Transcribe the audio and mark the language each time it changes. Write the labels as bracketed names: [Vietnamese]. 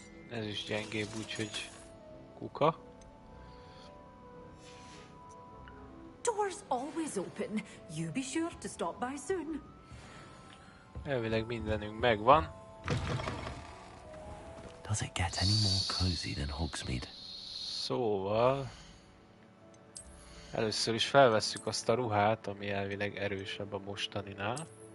[Hungarian] Ez is gyengébb, úgyhogy kuka. [English] Doors always open. You be sure to stop by soon. [Hungarian] Elvileg mindenünk megvan. [English] Does it get any more cozy than Hogsmeade? [Hungarian] Szóval... Először is felvesszük azt a ruhát, ami elvileg erősebb a mostaninál.